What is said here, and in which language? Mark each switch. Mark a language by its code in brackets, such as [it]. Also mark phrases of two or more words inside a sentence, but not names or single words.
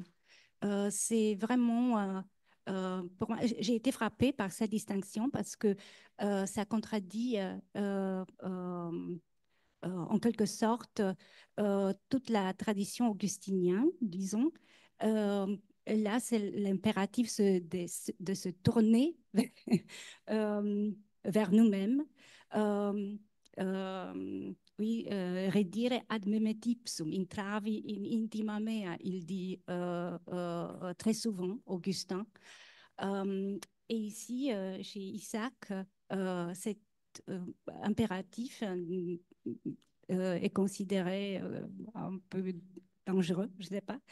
[fr] C'est vraiment, pour moi, j'ai été frappée par cette distinction parce que ça contradit en quelque sorte toute la tradition augustinienne, disons. Euh, Là, c'est l'impératif de se tourner vers nous-mêmes. Euh, oui, [la] redire ad memet ipsum, intravi in intima mea, [fr] il dit très souvent, Augustin. Et ici, chez Isaac, cet impératif est considéré un peu dangereux, je ne sais pas.